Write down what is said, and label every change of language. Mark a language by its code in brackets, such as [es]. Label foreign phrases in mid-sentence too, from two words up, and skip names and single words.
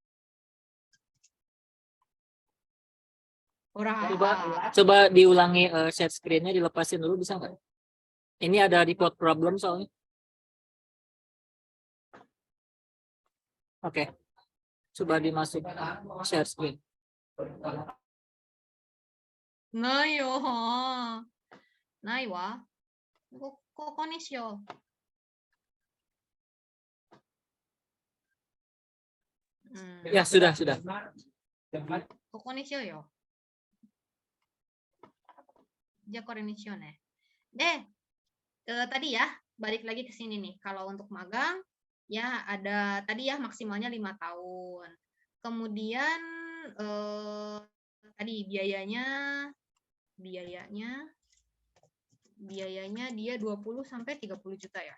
[id] Coba diulangi [en] share screen- [id] nya, dilepasin dulu bisa nggak? Ini ada [en] record problem [id] soalnya. Oke. Coba dimasuk [en] share screen. [ja] ないよ。ないわ。ここにしよう。 [id] Ya, sudah. [ja] ここにしようよ。じゃあこれにしようね。 [id] で、tadi ya, balik lagi ke sini nih. Kalau untuk magang, ya ada tadi ya maksimalnya 5 tahun. Kemudian tadi biayanya dia 20 sampai 30 juta ya.